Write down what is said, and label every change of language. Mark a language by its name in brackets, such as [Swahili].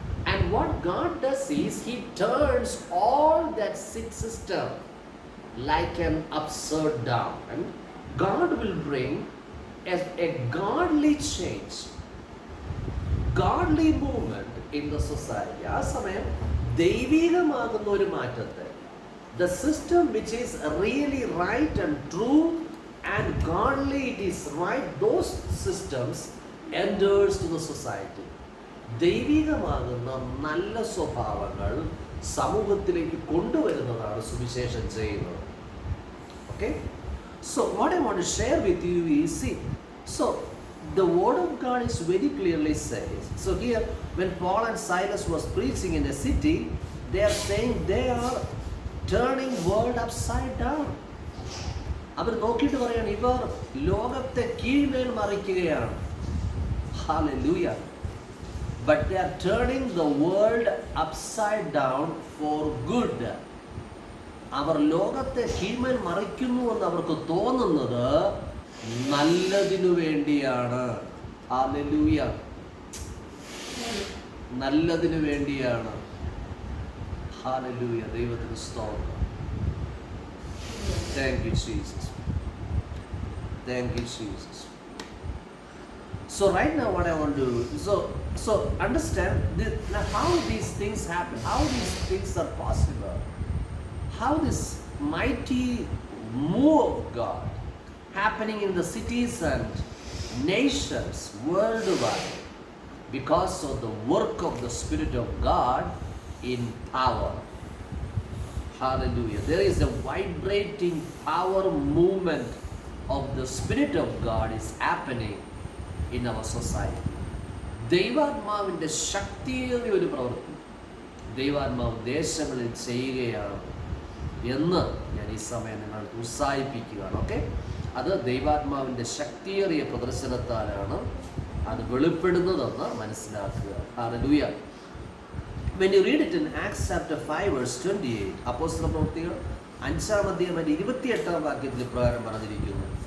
[English] And what God does is He turns all that system like an upside down, and God will bring a godly change, godly movement in the society. [Malayalam] ആ സമയം ദൈവികമാകുന്ന ഒരു മാറ്റത്തെ, [English] the system which is really right and true and godly, it is right, those systems enters to the society. [Malayalam] ദൈവികമാകുന്ന നല്ല സ്വഭാവങ്ങൾ സമൂഹത്തിലേക്ക് കൊണ്ടുവരുന്നതാണ് സുവിശേഷം ചെയ്യുന്നത്. [English] Okay? So what I want to share with you is, see, so the word of God is very clearly says. So here, when Paul and Silas was preaching in a city, they are saying they are turning world upside down. [Malayalam] അവർ നോക്കിയിട്ട് പറയാണ്, ഇവർ ലോകത്തെ കീഴ്മേൽ മറിക്കുകയാണ്. [English] Hallelujah. But they are turning the world upside down for good. [Malayalam] അവർ ലോകത്തെ കീഴ്മേൽ മറിക്കുന്നു എന്ന് അവർക്ക് തോന്നുന്നത് നല്ലതിനു വേണ്ടിയാണ്. ഹല്ലേലൂയ. നല്ലതിനു വേണ്ടിയാണ്. ഹല്ലേലൂയ. ദൈവത്തിന് സ്തോത്രം. [English] Thank you Jesus. Thank you Jesus. So right now what I want to do, so understand how these things happen, how these things are possible, how this mighty move of God happening in the cities and nations worldwide because of the work of the Spirit of God in power. Hallelujah. There is a vibrating power movement of the Spirit of God is happening in our society. [Malayalam] ദൈവാത്മാവിൻ്റെ ശക്തിയേറിയ ഒരു പ്രവൃത്തി ദൈവാത്മാവ് ദേശങ്ങളിൽ ചെയ്യുകയാണ് എന്ന് ഞാൻ ഈ സമയം നിങ്ങൾക്ക് ഉത്സാഹിപ്പിക്കുകയാണ്. ഓക്കെ, അത് ദൈവാത്മാവിൻ്റെ ശക്തിയേറിയ പ്രദർശനത്താലാണ് അത് വെളിപ്പെടുന്നതെന്ന് മനസ്സിലാക്കുക. Hallelujah. [English] When you read it in Acts chapter 5 verse 28, [Malayalam] അപ്പോസ്തല പ്രവൃത്തികൾ 5-ാം അധ്യായം 28-ാം വാക്യത്തിൽ പ്രകാരം പറഞ്ഞിരിക്കുന്നു.